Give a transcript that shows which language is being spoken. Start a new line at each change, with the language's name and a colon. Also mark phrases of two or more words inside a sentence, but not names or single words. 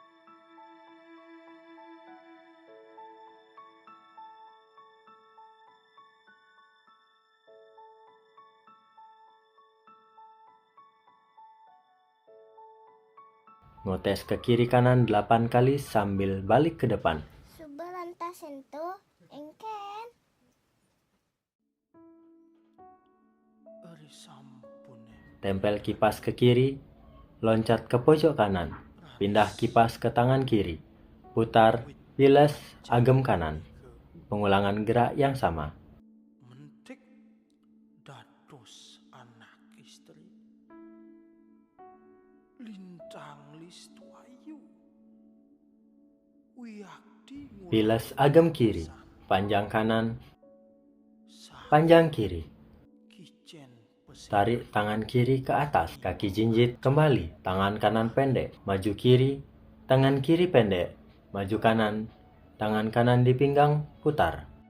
Indonesian: Ngotes ke kiri kanan 8 kali sambil balik ke depan.
Balinese: Suba lantas sentuh, engken.
Indonesian: Tempel kipas ke kiri, loncat ke pojok kanan, pindah kipas ke tangan kiri, putar, bilas, agem kanan. Pengulangan gerak yang sama.
Balinese: Mentik dados anak istri, lintang listu ayu, wiakti
Indonesian: Bilas agem kiri, panjang kanan, panjang kiri. Tarik tangan kiri ke atas, kaki jinjit kembali, tangan kanan pendek, maju kiri, tangan kiri pendek, maju kanan, tangan kanan di pinggang, putar.